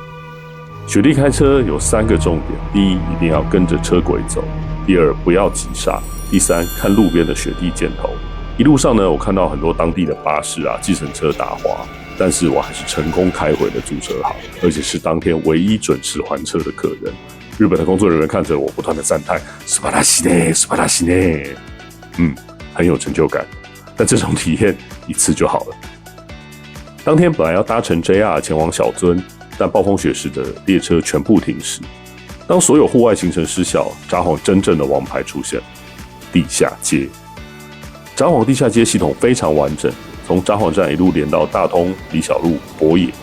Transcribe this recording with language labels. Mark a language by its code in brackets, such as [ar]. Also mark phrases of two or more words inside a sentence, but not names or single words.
[zh] 雪地开车有3个重点：第一，一定要跟着车轨走；第二，不要急刹；第三，看路边的雪地箭头。一路上呢，我看到很多当地的巴士啊、计程车打滑，但是我还是成功开回了租车行，而且是当天唯一准时还车的客人。日本的工作人员看着我，不断的赞叹： [ja] 素晴らしいね，素晴らしいね。 [zh] 很有成就感。但这种体验一次就好了。当天本来要搭乘 JR 前往小樽，但暴风雪时的列车全部停驶。当所有户外行程失效，札幌真正的王牌出现——地下街。札幌地下街系统非常完整，从札幌站一路连到大通、李小路、博野。